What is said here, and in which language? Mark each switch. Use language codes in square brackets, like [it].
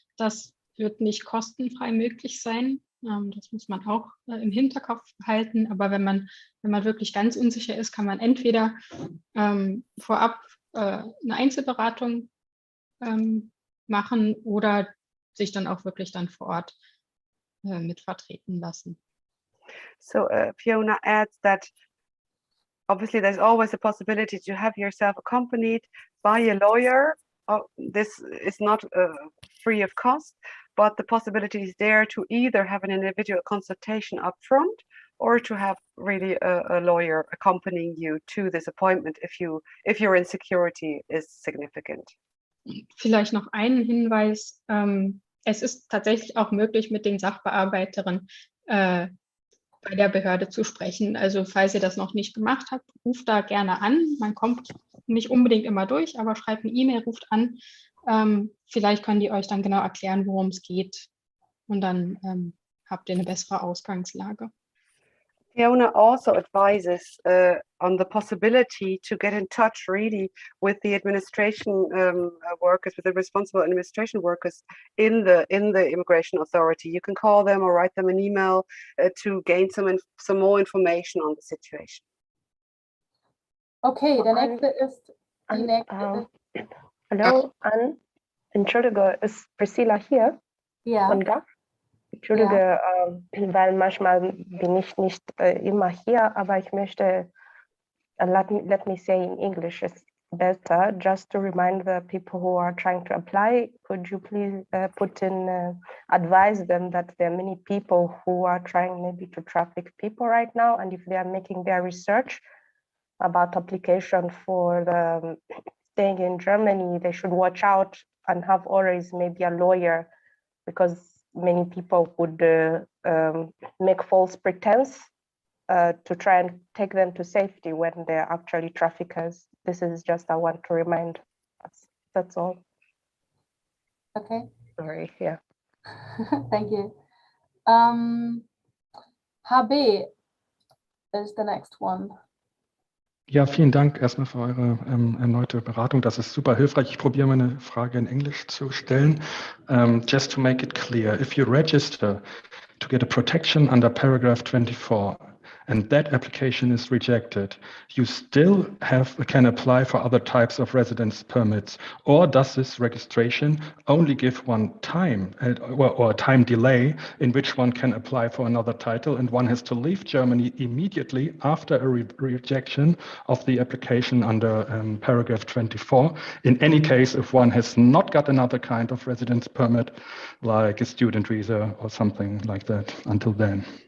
[de] Das wird nicht kostenfrei möglich sein. Das muss man auch im Hinterkopf behalten. Aber wenn man wirklich ganz unsicher ist, kann man entweder vorab eine Einzelberatung machen oder sich dann auch wirklich dann vor Ort mit vertreten lassen. [en] So Fiona adds that obviously there's always a possibility to have yourself accompanied by a lawyer. This is not free of cost, but the possibility is there to either have an individual consultation up front or to have really a lawyer accompanying you to this appointment if your insecurity is significant. [de] Vielleicht noch einen Hinweis. Es ist tatsächlich auch möglich, mit den Sachbearbeiterinnen bei der Behörde zu sprechen. Also falls ihr das noch nicht gemacht habt, ruft da gerne an. Man kommt nicht unbedingt immer durch, aber schreibt eine E-Mail, ruft an. Vielleicht können die euch dann genau erklären, worum es geht. Und dann habt ihr eine bessere Ausgangslage. [en] Fiona also advises on the possibility to get in touch really with the administration workers, with the responsible administration workers in the immigration authority. You can call them or write them an email to gain some more information on the situation. [de] Okay, der nächste ist die nächste. Hallo, Entschuldige, ist Priscilla hier? Ja. Und da? Entschuldige, weil manchmal bin ich nicht immer hier, aber ich möchte, [en] let me say in English, it's better, just to remind the people who are trying to apply, could you please advise them that there are many people who are trying maybe to traffic people right now, and if they are making their research about application for the staying in Germany, they should watch out and have always maybe a lawyer, because many people would make false pretense to try and take them to safety when they're actually traffickers. This is just I want to remind us. That's all. Okay. Sorry, yeah. Thank you. HB is the next one. [de] Ja, vielen Dank erstmal für eure erneute Beratung. Das ist super hilfreich. Ich probiere meine Frage in Englisch zu stellen. [en] Just to make it clear, if you register to get a protection under paragraph 24 and that application is rejected, you still can apply for other types of residence permits, or does this registration only give one time or a time delay in which one can apply for another title, and one has to leave Germany immediately after a rejection of the application under paragraph 24, in any case if one has not got another kind of residence permit like a student visa or something like that until then?